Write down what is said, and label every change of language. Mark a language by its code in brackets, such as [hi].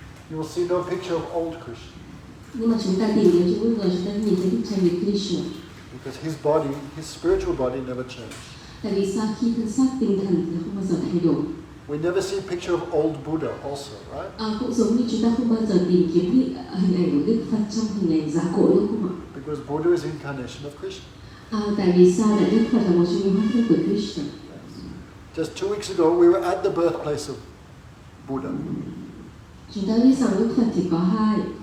[en] You will see no picture of old Krishna. [vi] Nhưng mà chúng ta tìm đến chỗ người chúng ta nhìn thấy bức tranh về Krishna. [en] Because his body, his spiritual body never changed. [vi] Tại vì sao khi thân xác tinh thần thì không bao giờ thay đổi. [en] We never see a picture of old Buddha also, right? [vi] Cũng giống như chúng ta không bao giờ tìm kiếm hình ảnh của Đức Phật trong hình ảnh giá cội đúng không ạ? [en] Because Buddha is incarnation of Krishna. [vi] Tại vì sao lại Đức Phật là một trong những hóa thân của Krishna? [en] Just 2 weeks ago, we were at the birthplace of Buddha. [vi] Chúng ta biết rằng Đức Phật chỉ có 2